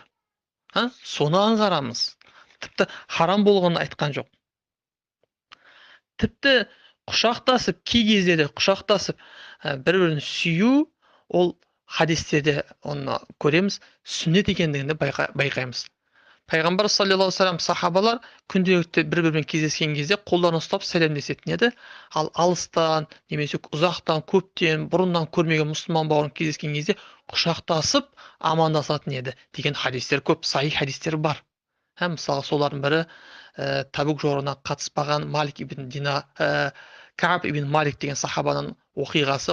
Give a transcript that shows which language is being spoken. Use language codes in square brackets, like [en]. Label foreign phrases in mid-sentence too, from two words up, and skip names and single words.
[kk] Соны аңғарамыз. Тіпті харам болғанын айтқан жоқ. Тіпті құшақтасып, кей кездерде құшақтасып, бір-бірін сүю, ол хадистерде оны көреміз, сүннет екендігінде байқаймыз. [ar] Пайғамбар صلى الله عليه وسلم, [kk] сахабалар күнделікті бір-бірімен кездескен кезде қолдарын ұстап сәлемдесетін еді. Ал алыстан, немесе ұзақтан, көптен, бұрыннан көрмеген мұсылман бауырын кездескен кезде құшақтасып амандасатын еді деген хадистер көп, сахих хадистер бар. Мысалы, солардың бірі Табук жорығына қатыспаған Кааб ибн Малик деген сахабаның оқиғасы.